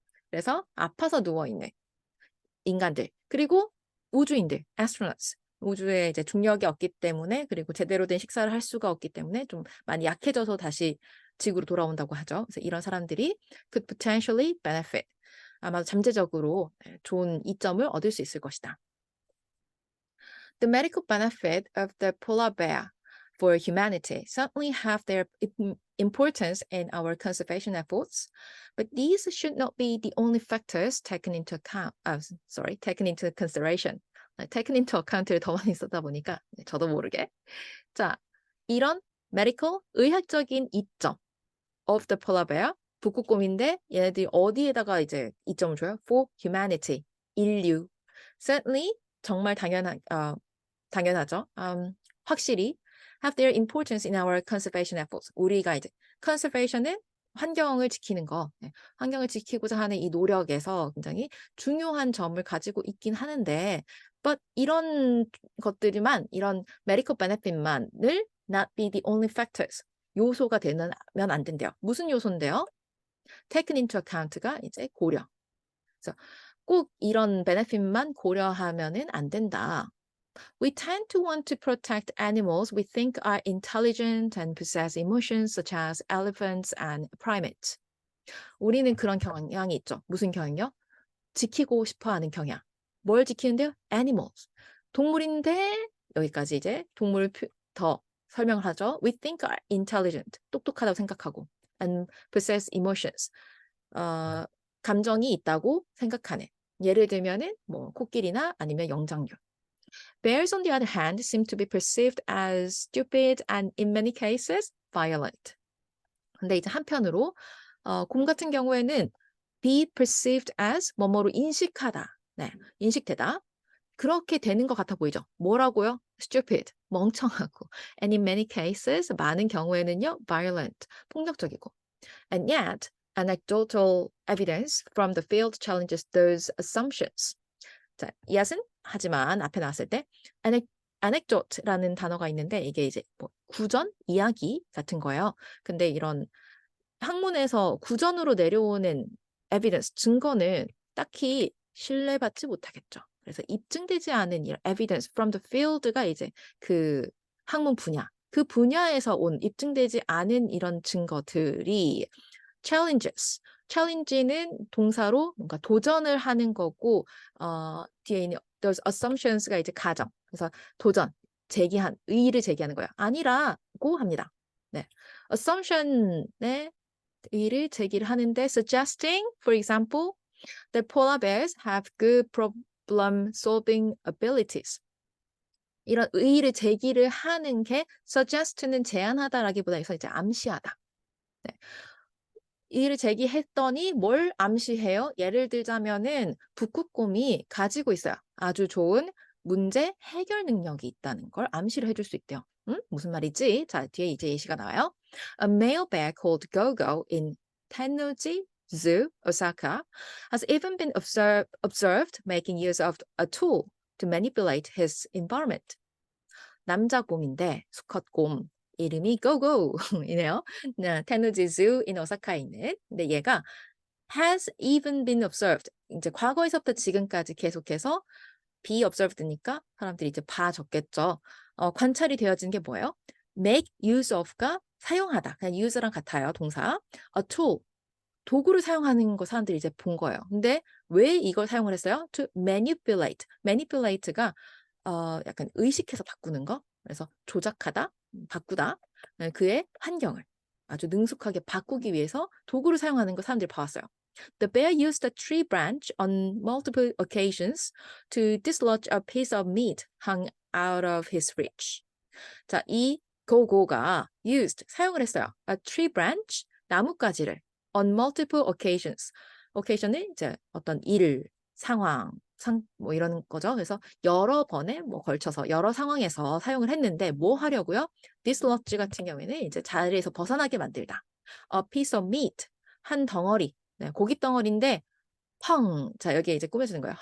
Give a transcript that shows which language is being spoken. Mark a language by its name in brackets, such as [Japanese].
[Korean] 그래서 아파서 누워있는 인간들, 그리고 우주인들, astronauts. 우주에 이제 중력이 없기 때문에, 그리고 제대로 된 식사를 할 수가 없기 때문에 좀 많이 약해져서 다시 지구로 돌아온다고 하죠. 그래서 이런 사람들이 [English] could potentially benefit. [Korean] 아마 잠재적으로 좋은 이점을 얻을 수 있을 것이다. [English] The medical benefit of the polar bear for humanity certainly have their importance in our conservation efforts, but these should not be the only factors taken into account. Taken into consideration. taken into account를 [Korean] 더 많이 쓰다 보니까 저도 모르게. 자, 이런 medical 의학적인 이점 [English] of the polar bear, [Korean] 북극곰인데 얘네들이 어디에다가 이제 이점을 줘요? [English] For humanity, [Korean] 인류. Certainly 정말 당연하죠. 확실히 [English] have their importance in our conservation efforts. [Korean] 우리가 이제 conservation은 환경을 지키는 거, 환경을 지키고자 하는 이 노력에서 굉장히 중요한 점을 가지고 있긴 하는데, but 이런 것들만, 이런 medical benefit만을 [English] not be the only factors, [Korean] 요소가 되면 안 된대요. 무슨 요소인데요? taken into account가 이제 고려. 그래서 꼭 이런 benefit만 고려하면은 안 된다. [English] We tend to want to protect animals we think are intelligent and possess emotions such as elephants and primates. [Korean] 우리는 그런 경향이 있죠. 무슨 경향이요? 지키고 싶어하는 경향. 뭘 지키는데요? Animals. 동물인데 여기까지 이제 동물을 더 설명을 하죠. [English] We think are intelligent. [Korean] 똑똑하다고 생각하고. [English] And possess emotions. [Korean] 감정이 있다고 생각하는. 예를 들면은 코끼리나 아니면 영장류. [English] Bears, on the other hand, seem to be perceived as stupid and, in many cases, violent. [Korean] 근데 이제 한편으로 곰 같은 경우에는 be perceived as 뭐뭐로 인식하다, 인식되다. 그렇게 되는 것 같아 보이죠. 뭐라고요? [English] Stupid, [Korean] 멍청하고. [English] And in many cases, [Korean] 많은 경우에는요, [English] violent, [Korean] 폭력적이고. [English] And yet, anecdotal evidence from the field challenges those assumptions. [Korean] 자, yet은 하지만 앞에 나왔을 때 anecdote라는 단어가 있는데 이게 이제 구전, 이야기 같은 거예요. 근데 이런 학문에서 구전으로 내려오는 evidence, 증거는 딱히 신뢰받지 못하겠죠. 그래서 입증되지 않은 이런 evidence from the field가 이제 그 학문 분야, 그 분야에서 온 입증되지 않은 이런 증거들이 challenges. challenge는 동사로 뭔가 도전을 하는 거고 뒤에 있는 those assumptions가 이제 가정. 그래서 도전, 제기한, 의의를 제기하는 거예요. 아니라고 합니다. 네. assumption의 의의를 제기를 하는데 [English] suggesting, for example, that polar bears have good problem solving abilities. [Korean] 이런 의의를 제기를 하는 게 suggest는 제안하다라기보다 이제 암시하다. 네. 이를 제기했더니 뭘 암시해요? 예를 들자면은 북극곰이 가지고 있어요. 아주 좋은 문제 해결 능력이 있다는 걸 암시를 해줄 수 있대요. 무슨 말이지? 자, 뒤에 이제 예시가 나와요. [English] A male bear called Gogo in Tennoji Zoo, Osaka, has even been observed making use of a tool to manipulate his environment. [Korean] 남자 곰인데 수컷곰 이름이 고고 이네요. 테누지 zoo in 오사카에 있는. 근데 얘가 [English] has even been observed. [Korean] 이제 과거에서부터 지금까지 계속해서 be observed니까 사람들이 이제 봐줬겠죠. 관찰이 되어진 게 뭐예요? make use of가 사용하다. 그냥 use랑 같아요. 동사. a tool. 도구를 사용하는 거 사람들이 이제 본 거예요. 근데 왜 이걸 사용을 했어요? [English] to manipulate. [Korean] manipulate가 약간 의식해서 바꾸는 거. 그래서 조작하다, 바꾸다. 그의 환경을 아주 능숙하게 바꾸기 위해서 도구를 사용하는 거 사람들이 봐왔어요. [English] The bear used a tree branch on multiple occasions to dislodge a piece of meat hung out of his reach. [Korean] 자, 이 고고가 used, 사용을 했어요. [English] A tree branch, [Korean] 나뭇가지를 [English] on multiple occasions. [Korean] occasion은 이제 어떤 일, 상황, 뭐 이런 거죠. 그래서 여러 번에 뭐 걸쳐서 여러 상황에서 사용을 했는데 뭐 하려고요? dislodge 같은 경우에는 이제 자리에서 벗어나게 만들다. [English] A piece of meat, [Korean] 한 덩어리, 네, 고기 덩어리인데 헝, 자 여기에 이제 꾸며주는 거예요.